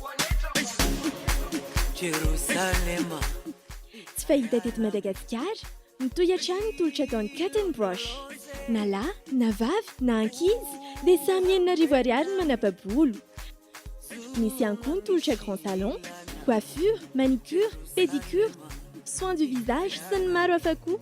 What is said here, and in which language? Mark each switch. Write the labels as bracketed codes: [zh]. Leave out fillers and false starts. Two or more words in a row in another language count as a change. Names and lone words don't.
[mg] Jerusalem. Tsy fahita teto Madagasikara mitohy hatrany ny tolotra ataon'ny [en] cut and brush [mg] na lahy na vavy na ankizy dia samy R9 no manapa-bolo. Misy ihany koa ny tolotra [fr] grand salon, coiffure, manicure, pédicure, soins du visage [mg] sy ny maro hafa koa.